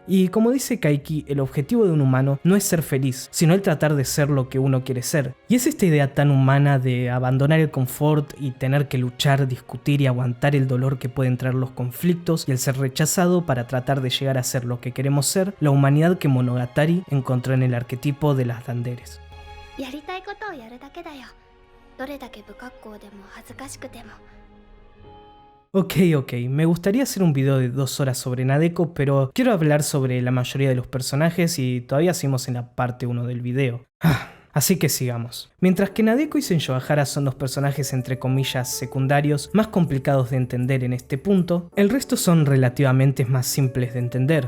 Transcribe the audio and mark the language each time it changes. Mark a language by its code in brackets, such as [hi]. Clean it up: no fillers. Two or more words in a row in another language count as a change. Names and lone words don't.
[es] Y como dice Kaiki, el objetivo de un humano no es ser feliz, sino el tratar de ser lo que uno quiere ser. Y es esta idea tan humana de abandonar el confort y tener que luchar, discutir y aguantar el dolor que pueden traer los conflictos y el ser rechazado para tratar de llegar a ser lo que queremos ser, la humanidad que Monogatari encontró en el arquetipo de las Danderes. [ja] やりたいことをやるだけだよ。どれだけ不格好でも恥ずかしくても。 [es] Ok, me gustaría hacer un video de 2 horas sobre Nadeko, pero quiero hablar sobre la mayoría de los personajes y todavía seguimos en la parte 1 del video. Así que sigamos. Mientras que Nadeko y Senjohara son los personajes entre comillas secundarios más complicados de entender en este punto, el resto son relativamente más simples de entender.